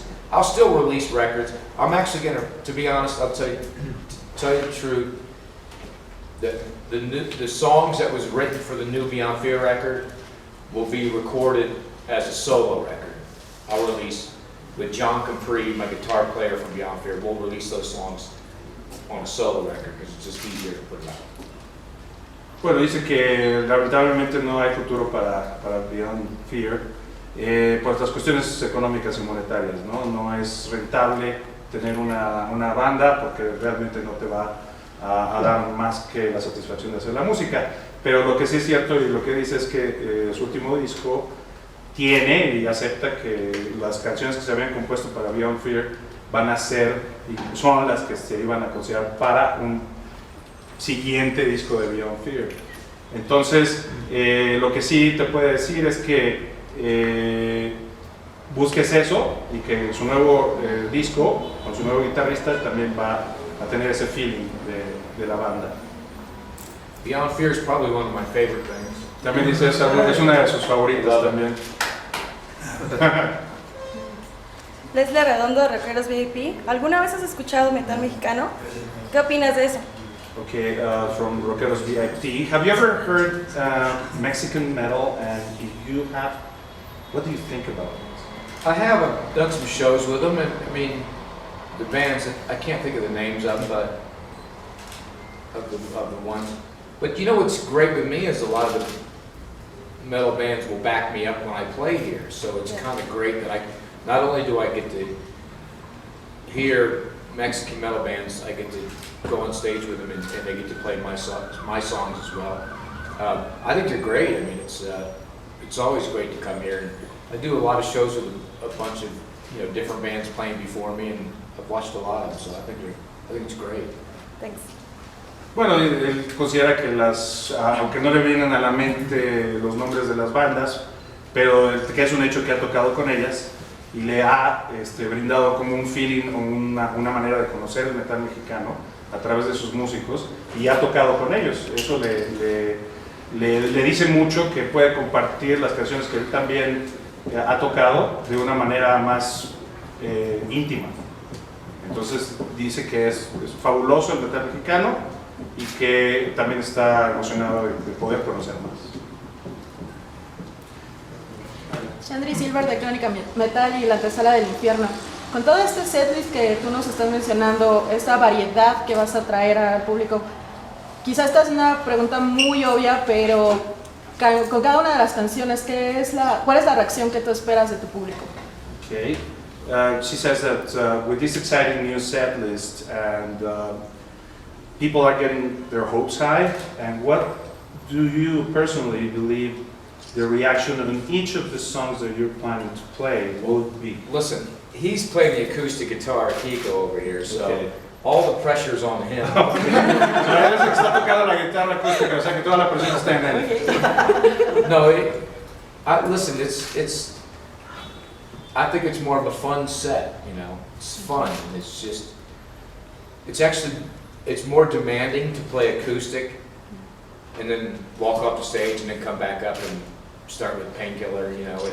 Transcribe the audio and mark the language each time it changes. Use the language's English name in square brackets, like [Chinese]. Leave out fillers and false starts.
[English] I'll still release records. I'm actually to be honest, I'll tell you the truth, that the songs that was written for the new Beyond Fear record will be recorded as a solo record. I'll release with John Capri, my guitar player from Beyond Fear. We'll release those songs on a solo record because it's just easier to put it out. [Spanish] Bueno, dice que lamentablemente no hay futuro para Beyond Fear por las cuestiones económicas y monetarias, ¿no? No es rentable tener una banda porque realmente no te va a dar más que la satisfacción de hacer la música. Pero lo que sí es cierto y lo que dice es que su último disco tiene y acepta que las canciones que se habían compuesto para Beyond Fear van a ser y son las que se iban a considerar para un siguiente disco de Beyond Fear. Entonces, lo que sí te puede decir es que busques eso y que su nuevo disco con su nuevo guitarrista también va a tener ese feeling de la banda. [English] Beyond Fear is probably one of my favorite bands. [Spanish] También dice es una de sus favoritas también. Leslie Redondo de Rockeros VIP. ¿Alguna vez has escuchado metal mexicano? ¿Qué opinas de eso? [English] Okay, from Rockeros VIP. Have you ever heard Mexican metal? And if you have, what do you think about it? I have done some shows with them, and I mean, the bands, I can't think of the names of them, but of the ones. But you know what's great with me is a lot of the metal bands will back me up when I play here. So it's kind of great that not only do I get to hear Mexican metal bands, I get to go on stage with them and they get to play my songs as well. I think they're great. I mean, it's always great to come here. And I do a lot of shows with a bunch of different bands playing before me, and I've watched a lot of them. So I think it's great. Thanks. [Spanish] Bueno, él considera que aunque no le vienen a la mente los nombres de las bandas, pero que es un hecho que ha tocado con ellas y le ha brindado como un feeling o una manera de conocer el metal mexicano, a través de sus músicos y ha tocado con ellos. Eso le dice mucho que puede compartir las canciones que él también ha tocado de una manera más íntima. Entonces dice que es fabuloso el metal mexicano y que también está emocionado de poder conocer más. Chandri Silver de Crónica Metal y la antesala del infierno. Con todo este setlist que tú nos estás mencionando, esta variedad que vas a traer al público, quizás esta es una pregunta muy obvia, pero con cada una de las canciones, ¿cuál es la reacción que tú esperas de tu público? [English] Okay. She says that with this exciting new set list and people are getting their hopes high, and what do you personally believe the reaction on each of the songs that you're planning to play would be? Listen, he's playing the acoustic guitar, Kiko, over here, so Okay. all the pressure's on him. [Spanish] Él es el que está tocando la guitarra acústica, o sea que toda la presión está en él. [English] No, listen, I think it's more of a fun set, you know. It's fun, and it's more demanding to play acoustic and then walk off the stage and then come back up and start with Painkiller, you know.